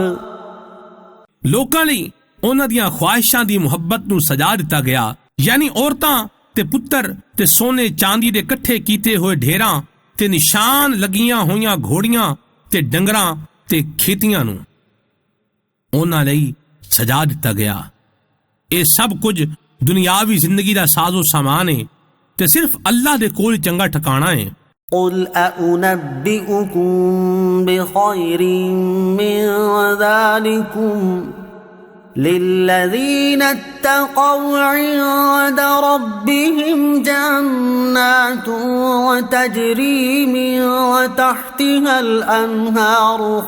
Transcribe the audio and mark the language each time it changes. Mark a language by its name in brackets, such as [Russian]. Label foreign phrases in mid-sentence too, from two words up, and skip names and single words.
[Punjabi] ਲੋਕਾਂ ਲਈ ਉਹਨਾਂ ਦੀਆਂ ਖੁਆਇਸ਼ਾਂ ਦੀ ਮੁਹੱਬਤ ਨੂੰ ਸਜਾ ਦਿੱਤਾ ਗਿਆ, ਯਾਨੀ ਔਰਤਾਂ ਤੇ ਪੁੱਤਰ ਤੇ ਸੋਨੇ ਚਾਂਦੀ ਦੇ ਇਕੱਠੇ ਕੀਤੇ ਹੋਏ ਢੇਰਾਂ ਤੇ ਨਿਸ਼ਾਨ ਲੱਗੀਆਂ ਹੋਈਆਂ ਘੋੜੀਆਂ ਤੇ ਡੰਗਰਾਂ ਤੇ ਖੇਤੀਆਂ ਨੂੰ ਉਹਨਾਂ ਲਈ ਸਜਾ ਦਿੱਤਾ ਗਿਆ। ਇਹ ਸਭ ਕੁਝ ਦੁਨਿਆਵੀ ਜ਼ਿੰਦਗੀ ਦਾ ਸਾਜ਼ੋ ਸਾਮਾਨ ਹੈ ਤੇ ਸਿਰਫ ਅੱਲਾਹ ਦੇ ਕੋਲ ਚੰਗਾ ਠਿਕਾਣਾ ਹੈ। [Arabic] قل أنبئكم بخير من ذلكم للذين اتقوا عند ربهم جنات تجري من تحتها الأنهار